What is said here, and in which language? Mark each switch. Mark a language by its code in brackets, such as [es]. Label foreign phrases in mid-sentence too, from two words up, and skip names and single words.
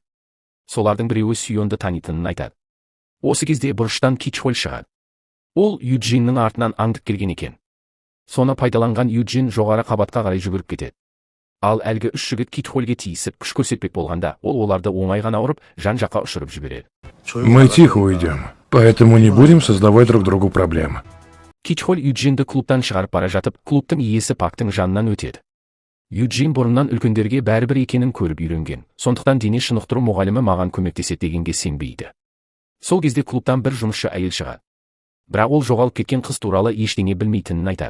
[kk] Солардың біреуі Сүйонды танитынын айтады. Осы кезде бұрыштан Кич Холл шығады. Ол Юджиннің артынан аңдып келген екен. Соны пайдаланған Юджин жоғары қабатқа қарай жүгіріп кетеді. Ал әлгі 3 жігіт Кич Холлге тиісіп күш көрсетпек болғанда, ол оларды оңай ғана ұрып, жан-жаққа ұшырып жібереді. [ru] Мы тихо уйдем, поэтому не будем создавать друг другу проблем. [kk] Кич Холл Юджинді клубтан шығарып бара жатып, клубтың иесі Пактың жанынан өтеді. Юджин бұрыннан үлкендерге бәрібір екенін көріп үйренген, сондықтан дене шынықтыру мұғалімі маған көмектеседі дегенге сенбейді. Сол кезде клубтан бір жұмысшы әйел шығады. Бірақ ол жоғалып кеткен қыз туралы ештеңе білмейтінін айтады.